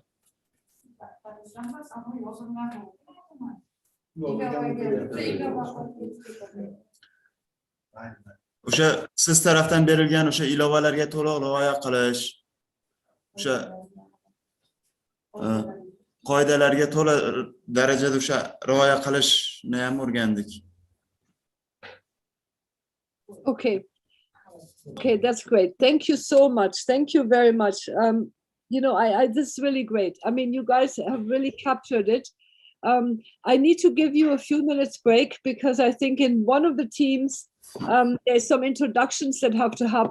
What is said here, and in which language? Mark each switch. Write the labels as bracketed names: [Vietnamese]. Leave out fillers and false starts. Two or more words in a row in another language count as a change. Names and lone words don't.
[Uzbek] O'sha siz tarafdan berilgan o'sha ilovalarga to'liq rioya qilish, o'sha qoidalarga to'la darajada o'sha rioya qilishni ham o'rgandik. [English] Okay. Okay, that's great. Thank you so much. Thank you very much. You know, this is really great. I mean, you guys have really captured it. I need to give you a few minutes break because I think in one of the teams, there's some introductions that have to happen.